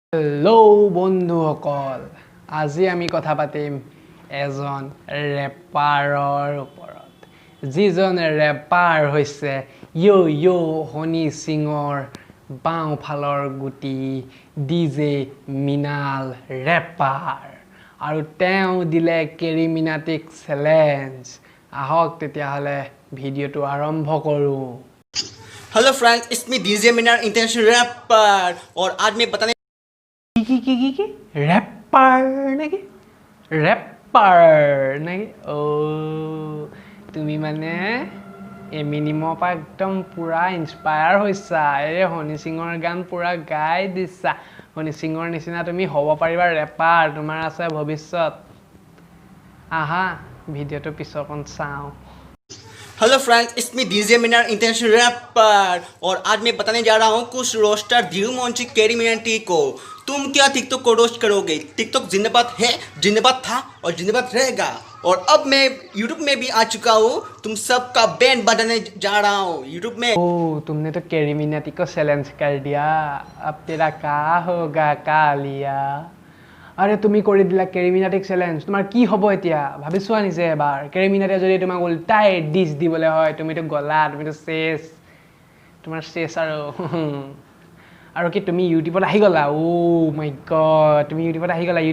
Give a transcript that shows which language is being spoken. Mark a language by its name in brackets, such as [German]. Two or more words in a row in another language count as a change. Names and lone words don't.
[Assamese] হেল্ল' বন্ধুসকল, আজি আমি কথা পাতিম এজন ৰেপাৰৰ ওপৰত, যিজন ৰেপাৰ হৈছে হনী সিঙৰ বাওঁফালৰ গুটি ডিজে মিনাল ৰেপাৰ। আৰু তেওঁ দিলে কেৰী মিনাটিক চেলেঞ্জ। আহক তেতিয়াহ'লে ভিডিঅ'টো আৰম্ভ কৰোঁ। [English] Hello friends, it's me DJ Minar international rapper [Hindi] और आज मैं बताने [Assamese] কি ৰেপাৰ নেকি? তুমি মানে এমিনিমৰ পৰা একদম পুৰা ইনস্পায়াৰ হৈছা। হনী সিঙৰ গান পুৰা গাই দিছা। হনী সিঙৰ নিচিনা তুমি হ'ব পাৰিবা ৰেপাৰ, তোমাৰ আছে ভৱিষ্যত। আহা ভিডিঅ'টো পিছৰকণ চাওঁ। [English] Hello friends, it's me DJ Minar international rapper [Hindi] और आज मैं बताने जा रहा हूँ कुछ रोस्टर धीरू मोंची केरी मिनाटी को। तुम क्या टिकटॉक को रोस्ट करोगे? टिकटॉक जिंदाबाद है, जिंदाबाद था और जिंदाबाद रहेगा। और अब मैं यूट्यूब में भी आ चुका हूँ, तुम सबका बैंड बजाने जा रहा हूँ यूट्यूब में। तुमने तो केरी मिनाटी को चैलेंज कर दिया, अब तेरा का होगा कालिया। [Assamese] আৰে তুমি কৰি দিলা কেৰী মিনাটিক চেলেঞ্জ, তোমাৰ কি হ'ব এতিয়া ভাবি চোৱা নিজে এবাৰ। কেৰী মিনাটিয়ে যদি তোমাক উল্টাই ডিছ দিবলৈ হয়, তুমিতো গলা, তুমিতো চেছ, তোমাৰ চেছ। আৰু কি তুমি ইউটিউবত আহি গ'লা? [English] my god, [Assamese] তুমি ইউটিউবত আহি গ'লা।